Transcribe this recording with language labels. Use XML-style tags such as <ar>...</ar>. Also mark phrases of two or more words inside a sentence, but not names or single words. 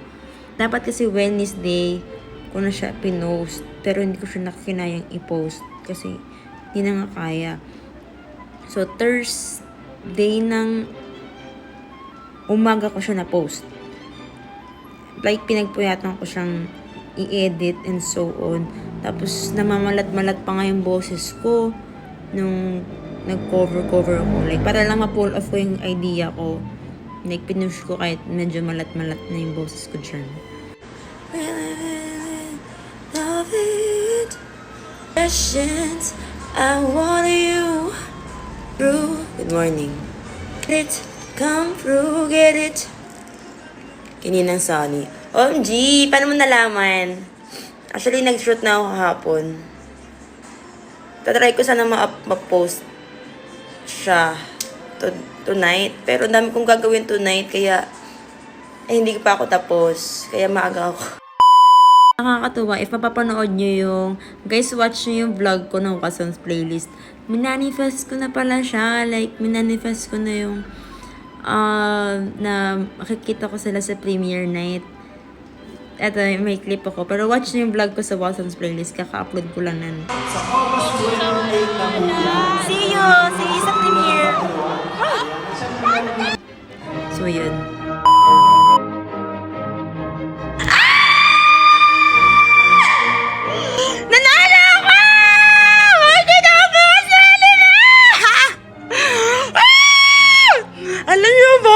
<tl>Dapat kasi Wednesday ko na siya pinost. Pero hindi ko siya nakakinayang i-post. Kasi hindi na nga kaya. So, Thursday ng umaga ko siya na-post. Like, pinagpuyatan ko siyang i-edit</tl> <en>and so on.</en> <tl>Tapos, namamalat-malat pa nga yung boses ko nung nag-cover ko. Like, para lang ma-</tl> <en>pull off</en> <tl>ko yung idea ko. Like, pinush ko kahit medyo malat-malat na yung boses ko dyan.</tl> <en>Love it. Questions I want you through. Good morning. Get it. Come through. Get it.</en> <tl>Kaninang Sunny. OMG! Paano mo nalaman? Actually, nag-shoot na ako kahapon. Tatry ko sana ma-post siya tonight. Pero dami kong gagawin tonight. Kaya, hindi pa ako tapos. Kaya maaga ako. Nakakatuwa. If mapapanood nyo yung, guys, watch nyo yung vlog ko ng Watson's Playlist. Minanifest ko na pala siya. Like, minanifest ko na yung na makikita ko sila sa premiere night. Eto, may clip ako. Pero watch nyo yung vlog ko sa Watson's Playlist. Kaka-upload ko lang nan.</tl> <en>See you! See you</en> <tl>sa premiere! So, yun. Nanalo ako! Hindi na ako makasali na! Alam niyo ba?</tl>